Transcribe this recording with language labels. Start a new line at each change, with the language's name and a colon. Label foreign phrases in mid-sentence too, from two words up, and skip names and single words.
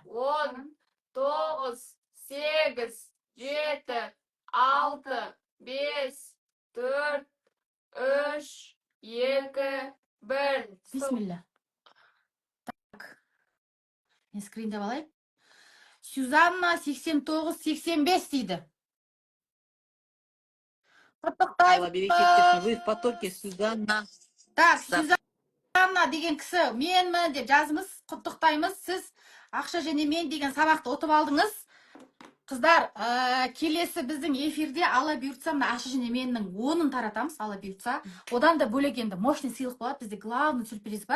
Kazakh: 10, 9, 8, 7, 6, 5, 4, 3, 2, 1. Бисмилля. Так. Мен скриндеп алайын. Сюзанна 89-85 дейді. Алла берекет,
Russian: вы в потоке, Сюзанна.
Kazakh: Так, Сюзанна деген кісі менмін деп жазыңыз, құттықтаймыз. Сіз ақша және мен деген сабақты ұтып алдыңыз. Қыздар, келесі біздің эфирде ала бұйыртса, мына ақша және менің 10-ын таратамыз, ала бұйыртса. Одан да бөлек енді мощный сыйлық болады. Бізде
Russian: главный сюрприз
Kazakh: бар.